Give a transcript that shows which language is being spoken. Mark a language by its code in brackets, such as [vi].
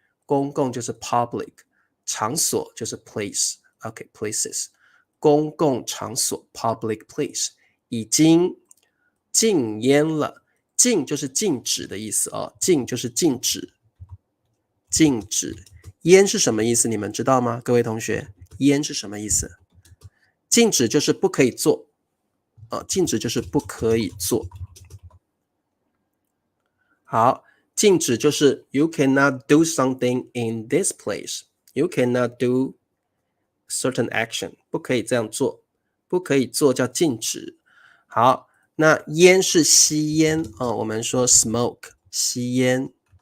[zh] 公共就是 public， 场所就是 place，OK， places， 公共场所 public place 已经禁烟了，禁就是禁止的意思哦，禁就是禁止，禁止，烟是什么意思？你们知道吗？各位同学，烟是什么意思？禁止就是不可以做，禁止就是不可以做。好。 [en] 禁止就是 you cannot do something in this place. You cannot do certain action. [zh] 不可以这样做，不可以做叫禁止。好，那烟是吸烟我们说 smoke 吸烟。